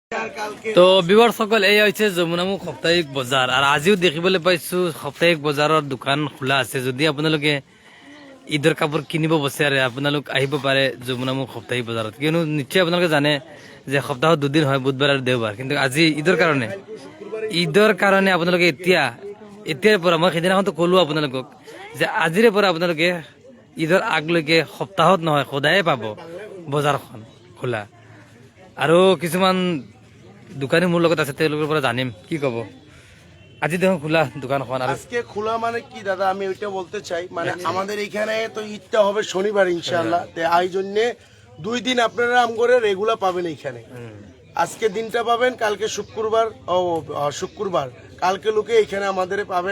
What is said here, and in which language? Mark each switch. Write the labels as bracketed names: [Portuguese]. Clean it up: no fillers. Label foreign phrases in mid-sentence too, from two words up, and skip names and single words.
[Assamese] তো বিবার সকল [Bangla] এই হচ্ছে [Assamese] যমুনামুখ সাপ্তাহিক বজাৰ আর আজিও দেখিবলৈ পাইছো সাপ্তাহিক বজাৰৰ দোকান খোলা আছে। যদি আপোনালোকে ঈদৰ কাপোৰ কিনিব বিচাৰে আপোনালোক আহিব পাৰে যমুনামুখ সাপ্তাহিক বজাৰত, কিয়নো নিশ্চয় আপোনালোকে জানে যে সপ্তাহত দুদিন হয়, বুধবাৰ আৰু দেওবাৰ। কিন্তু আজি ঈদৰ কাৰণে আপোনালোকে এতিয়াৰ পৰা মই সেইদিনাখনতো ক'লো আপোনালোকক যে আজিৰে পৰা আপোনালোকে ঈদৰ আগলৈকে সপ্তাহত নহয় সদায়ে পাব বজাৰখন খোলা। আৰু কিছুমান দোকানী মোৰ লগত আছে, তেওঁলোকৰ পৰা জানিম কি কব। আজি দেখুন খোলা দোকানখন। [Bangla] আজকে খোলা মানে কি দাদা, আমি ওইটা বলতে চাই, মানে আমাদের এখানে তো ঈদটা হবে শনিবার ইনশাআল্লাহ, তো এই জন্য 2 দিন আপনারা আমগরে রেগুলার পাবেন এখানে। আজকে দিনটা পাবেন, কালকে শুক্রবার কালকে লোকে এখানে আমাদের পাবেন।